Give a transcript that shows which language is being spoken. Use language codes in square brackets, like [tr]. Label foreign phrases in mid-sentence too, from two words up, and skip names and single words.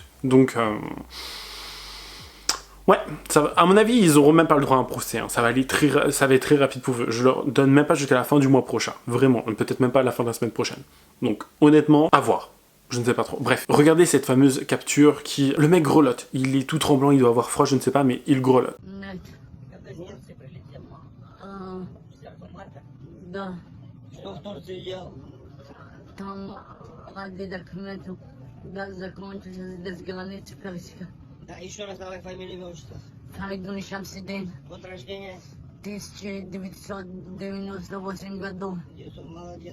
[fr] Donc, ouais, à mon avis, ils auront même pas le droit à un procès. Hein. Ça va être très rapide pour eux. Je leur donne même pas jusqu'à la fin du mois prochain. Vraiment, peut-être même pas à la fin de la semaine prochaine. Donc, honnêtement, à voir. Je ne sais pas trop. Bref, regardez cette fameuse capture qui... Le mec grelotte. Il est tout tremblant, il doit avoir froid, je ne sais pas, mais il grelotte. [ru] Да. Что в Турции делал? Там ради документов, да, закончился здесь граница Персика. Да, еще раз давай фамилию, имя, отчество. Фаридун Шамсидин. Год рождения? 1998 году. Молодец.